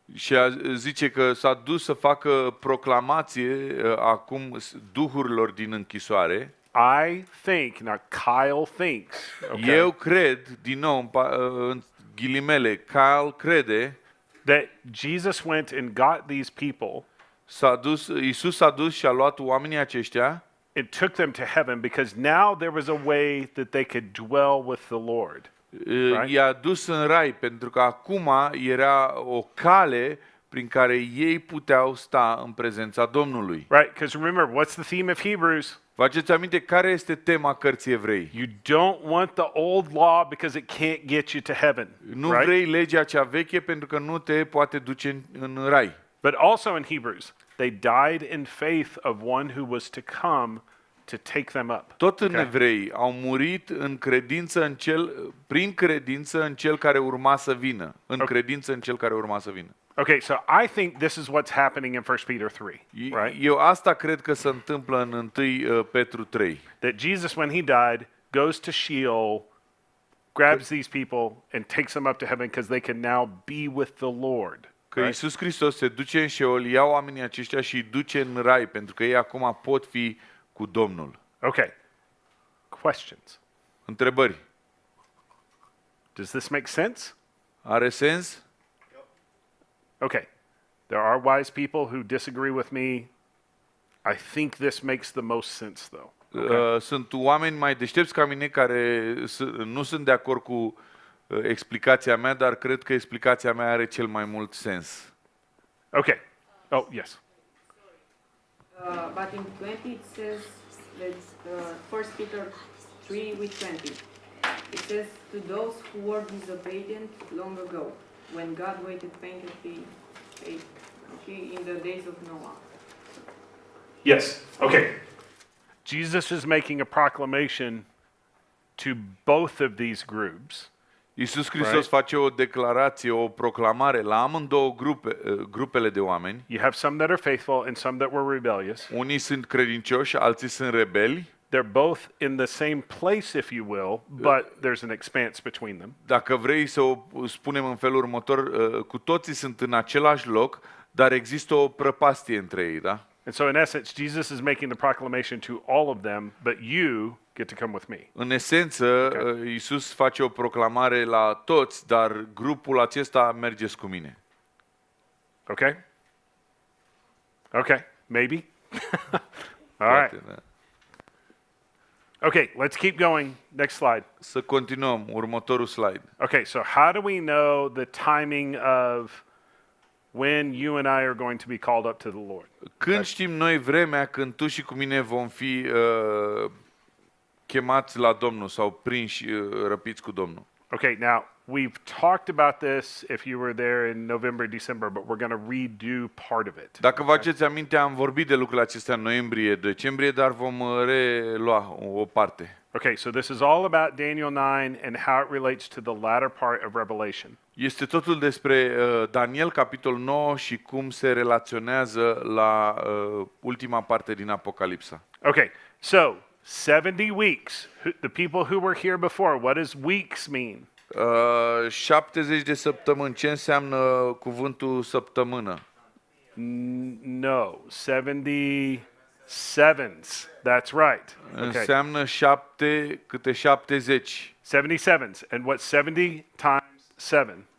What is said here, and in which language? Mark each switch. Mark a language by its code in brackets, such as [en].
[ro] și zice că s-a dus să facă proclamație acum duhurilor din închisoare, [en] I think, now Kyle thinks, okay, [ro] eu cred, din nou, în ghilimele, Kyle crede, [en] that Jesus went and got these people [ro] Iisus s-a dus și a luat oamenii aceștia [en] and took them to heaven because now there was a way that they could dwell with the Lord. Right. [ro] i-a dus în rai, pentru că acum era o cale prin care ei puteau sta în prezența Domnului. [en] Right? Because remember, what's the theme of Hebrews? [ro] Faceți aminte care este tema cărții Evrei? [en] You don't want the old law because it can't get you to heaven. [ro] Nu [en] right? [ro] vrei legea cea veche pentru că nu te poate duce în rai. [en] But also in Hebrews, they died in faith of one who was to come to take them up. [ro] Tot în Evrei au murit în credință prin credință în cel care urma să vină. În credință în cel care urma să vină. [en] Okay, so I think this is what's happening in 1 Peter 3, right? [ro] Eu asta cred că se întâmplă în 1 Petru 3. [en] That Jesus, when he died, goes to Sheol, grabs these people and takes them up to heaven because they can now be with the Lord. [ro] Că Iisus Hristos se duce în Sheol, ia oamenii aceștia și îi duce în rai, pentru că ei acum pot fi cu Domnul. [en] Okay. Questions. [ro] Întrebări. [en] Does this make sense? [ro] Are sens? [en] Okay. There are wise people who disagree with me. I think this makes the most sense, though. [ro] Sunt oameni mai deștepți ca mine care nu sunt de acord cu explicația mea, dar cred că explicația mea are cel mai mult sens. [en] Okay. Oh, yes. But in 20 it says, that's 1 Peter 3 with 20. It says, to those who were disobedient long ago, when God waited patiently, in the days of Noah. Yes. Okay. Jesus is making a proclamation to both of these groups. [ro] Iisus Hristos face o declarație, o proclamare la amândouă grupele de oameni. [en] You have some that are faithful and some that were rebellious. [ro] Unii sunt credincioși, alții sunt rebeli. [en] They're both in the same place, if you will, but there's an expanse between them. [ro] Dacă vrei să o spunem în felul următor, cu toții sunt în același loc, dar există o prăpastie între ei, da? [en] And so in essence, Jesus is making the proclamation to all of them, but you get to come with me. [ro] În esență, Iisus face o proclamare la toți, dar grupul acesta mergeți cu mine. [en] Okay? Okay, maybe? All right. [ro] Poate, da. [en] Okay, let's keep going. Next slide. [ro] Să continuăm. Următorul slide. [en] Okay, so how do we know the timing of when you and I are going to be called up to the Lord? [ro] Când știm noi vremea când tu și cu mine vom fi chemați la Domnul sau prinși, răpiți cu Domnul? [en] Okay, now we've talked about this if you were there in November, December, but we're going to redo part of it. [ro] Dacă vă aduceți aminte, am vorbit de lucrurile acestea în noiembrie, decembrie, dar vom relua o parte. [en] Okay, so this is all about Daniel 9 and how it relates to the latter part of Revelation. [ro] Este totul despre Daniel, capitolul 9 și cum se relaționează la ultima parte din Apocalipsa. [en] Okay, so 70 weeks. The people who were here before, what does weeks mean? [ro] 70 de săptămâni. Ce înseamnă cuvântul săptămână? [en] No, 70 sevens. That's right. Okay. [ro] Înseamnă 7 câte 70. [en] 77s. And what's 70 times 7?